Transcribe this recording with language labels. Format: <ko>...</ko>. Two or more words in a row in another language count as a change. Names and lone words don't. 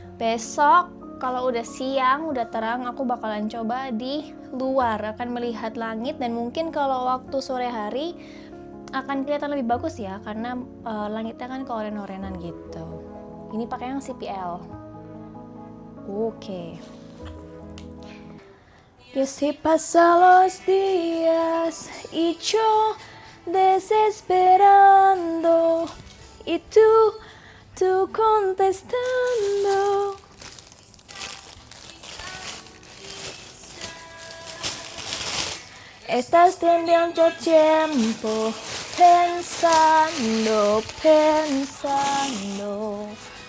<id>Besok kalau udah siang, udah terang, aku bakalan coba di luar, akan melihat langit, dan mungkin kalau waktu sore hari akan kelihatan lebih bagus ya, karena langitnya kan keoren-orenan gitu. Ini pakai yang CPL. Oke.</id> <es>Y así pasan los días y yo desesperando y tú contestando. Estás teniendo tiempo pensando.</es>